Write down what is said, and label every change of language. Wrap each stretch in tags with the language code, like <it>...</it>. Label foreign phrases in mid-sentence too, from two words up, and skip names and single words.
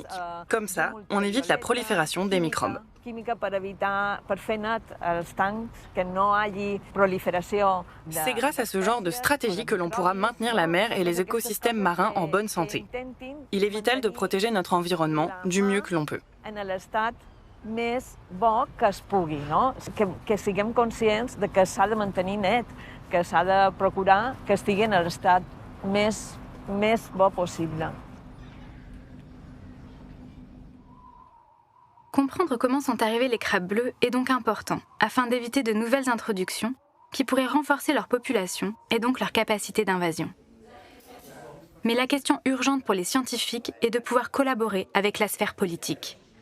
<fr>Comme ça, on évite la prolifération des microbes. C'est grâce à ce genre de stratégie que l'on pourra maintenir la mer et les écosystèmes marins en bonne santé. Il est vital de protéger notre environnement du mieux que l'on peut.</fr> <ca>Més bo que es pugui, no? Que siguem conscients de que s'ha de mantenir net, que s'ha de procurar que estigui en l'estat més bo possible.</ca> <fr>Comprendre comment sont arrivés les crabes bleus est donc important, afin d'éviter de nouvelles introductions qui pourraient renforcer leur population et donc leur capacité d'invasion. Mais la question urgente pour les scientifiques est de pouvoir collaborer avec la sphère politique.</fr>